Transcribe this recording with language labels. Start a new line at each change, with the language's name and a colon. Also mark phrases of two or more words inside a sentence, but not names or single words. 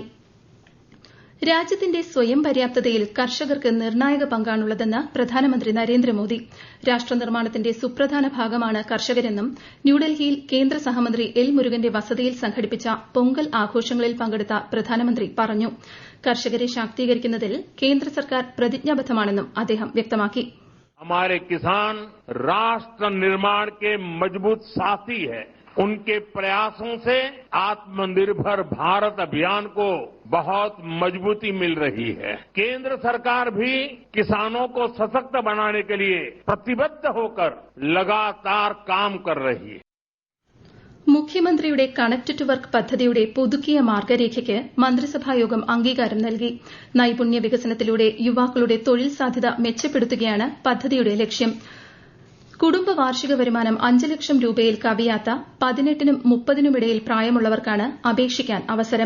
Malayalam: രാജ്യത്തിന്റെ സ്വയം പര്യാപ്തതയിൽ കർഷകർക്ക് നിർണായക പങ്കാണുള്ളതെന്ന് പ്രധാനമന്ത്രി നരേന്ദ്രമോദി. രാഷ്ട്രനിർമ്മാണത്തിന്റെ സുപ്രധാന ഭാഗമാണ് കർഷകരെന്നും ന്യൂഡൽഹിയിൽ കേന്ദ്ര സഹമന്ത്രി എൽ മുരുകന്റെ വസതിയിൽ സംഘടിപ്പിച്ച പൊങ്കൽ ആഘോഷങ്ങളിൽ പങ്കെടുത്ത പ്രധാനമന്ത്രി പറഞ്ഞു. കർഷകരെ ശാക്തീകരിക്കുന്നതിൽ കേന്ദ്ര സർക്കാർ പ്രതിജ്ഞാബദ്ധമാണെന്നും അദ്ദേഹം വ്യക്തമാക്കി.
Hindi: हमारे किसान राष्ट्र निर्माण के मजबूत साथी है. उनके प्रयासों से आत्मनिर्भर भारत अभियान को बहुत मजबूती मिल रही है. केंद्र सरकार भी किसानों को सशक्त बनाने के लिए प्रतिबद्ध होकर लगातार काम कर रही है.
Malayalam: മുഖ്യമന്ത്രിയുടെ കണക്ട് ടു വർക്ക് പദ്ധതിയുടെ പുതുക്കിയ മാർഗ്ഗരേഖയ്ക്ക് മന്ത്രിസഭായോഗം അംഗീകാരം നൽകി. നൈപുണ്യ വികസനത്തിലൂടെ യുവാക്കളുടെ തൊഴിൽ സാധ്യത മെച്ചപ്പെടുത്തുകയാണ് പദ്ധതിയുടെ ലക്ഷ്യം. കുടുംബ വാർഷിക വരുമാനം 5 ലക്ഷം രൂപയിൽ കവിയാത്ത 18നും 30നും ഇടയിൽ പ്രായമുള്ളവർക്കാണ് അപേക്ഷിക്കാൻ അവസരം.